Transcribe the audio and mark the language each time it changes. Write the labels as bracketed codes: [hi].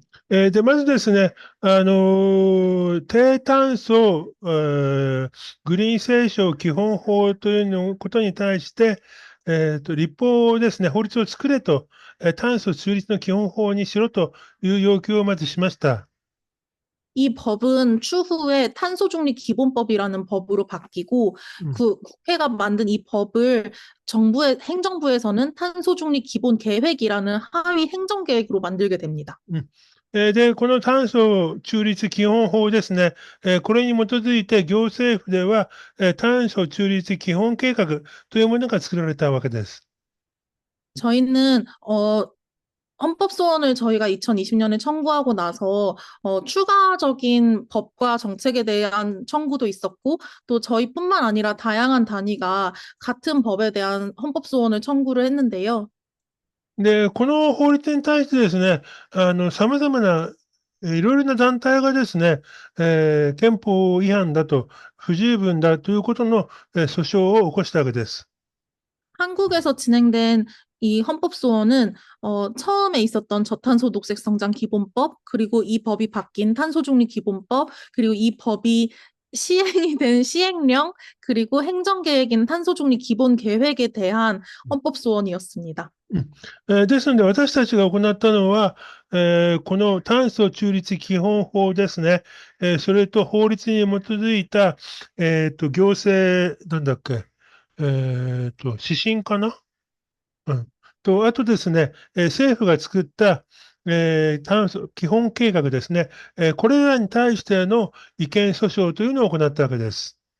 [ja] で、まずですね、低炭素、グリーン清書基本法というのことに対して、立法ですね、法律を作れと、炭素中立の基本法にしろという要求をまずしました。 [ko] 이 법은 추후에 탄소중립 기본법이라는 법으로 바뀌고 국회가 만든 이 법을 행정부에서는 탄소중립 기본 계획이라는 하위 행정계획으로 만들게 됩니다. [ja] で、この炭素中立基本法ですね、これに基づいて行政府では、炭素中立基本計画というものが作られたわけです。 [ko] 저희는 헌법소원을 저희가 2020년에 청구하고 나서 추가적인 법과 정책에 대한 청구도 있었고 또 저희뿐만 아니라 다양한 단위가 같은 법에 대한 헌법소원을 청구를 했는데요. [ja] で、この法律に対してですね、様々ないろいろな団体がですね、憲法違反だと、不十分だということの、訴訟を起こしたわけです。 [ko] 한국에서 진행된 이 헌법소원은 처음에 있었던 저탄소 녹색 성장 기본법, 그리고 이 법이 바뀐 탄소중립 기본법, 그리고 이 법이 시행이 된 시행령, 그리고 행정계획인 탄소중립 기본 계획에 대한 헌법소원이었습니다. [ja] ですので、私たちが行ったのは、この炭素中立基本法ですね、それと法律に基づいた、行政、なんだっけ、指針かな、あとですね、政府が作った、炭素基本計画ですね、これらに対しての違憲訴訟というのを行ったわけです。